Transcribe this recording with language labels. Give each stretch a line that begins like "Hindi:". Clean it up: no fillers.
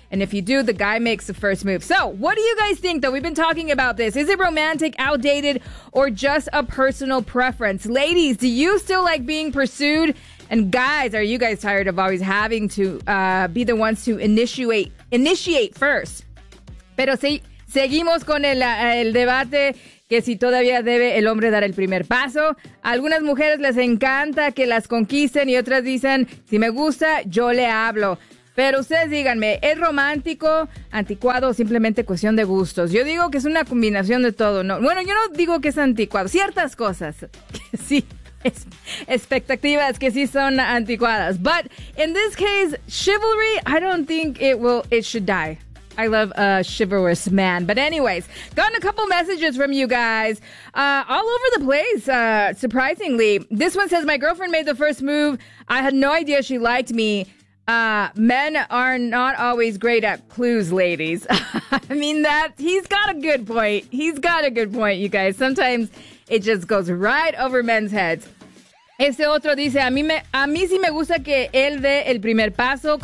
English: And if you do, the guy makes the first move. So, what do you guys think, though? We've been talking about this. Is it romantic, outdated, or just a personal preference? Ladies, do you still like being pursued? And guys, are you guys tired of always having to be the ones to initiate first?
Spanish: Pero si, seguimos con el debate que si todavía debe el hombre dar el primer paso. Algunas mujeres les encanta que las conquisten y otras dicen, si me gusta, yo le hablo. Pero ustedes díganme, ¿es romántico, anticuado o simplemente cuestión de gustos? Yo digo que es una combinación de todo, ¿no? Bueno, yo no digo que es anticuado. Ciertas cosas, que sí, expectativas que sí son anticuadas.
English: But in this case, chivalry, I don't think it should die. I love a chivalrous man. But anyways, gotten a couple messages from you guys all over the place, surprisingly. This one says, my girlfriend made the first move. I had no idea she liked me. Men are not always great at clues, ladies. I mean, that he's got a good point. He's got a good point, you guys. Sometimes it just goes right over men's heads.
Spanish: Este otro dice, a mí sí me gusta que él dé el primer paso.